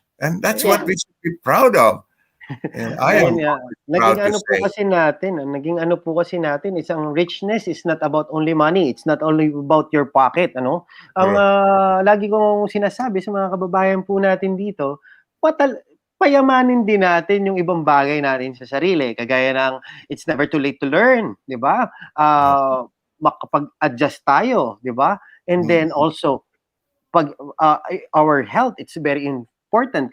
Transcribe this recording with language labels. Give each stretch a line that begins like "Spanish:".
English: And that's what we should be proud of. And I am proud to say.
Filipino: Naging ano po kasi natin, isang
English: richness is not about only money. It's not only about your pocket.
Filipino: Ang lagi kong sinasabi sa mga kababayan po natin dito, payamanin din natin yung ibang bagay natin sa sarili. Kagaya ng,
English: it's never too late to learn.
Filipino: Di ba? Makapag-adjust tayo. Di ba?
English: And then also, pag our health, it's very important.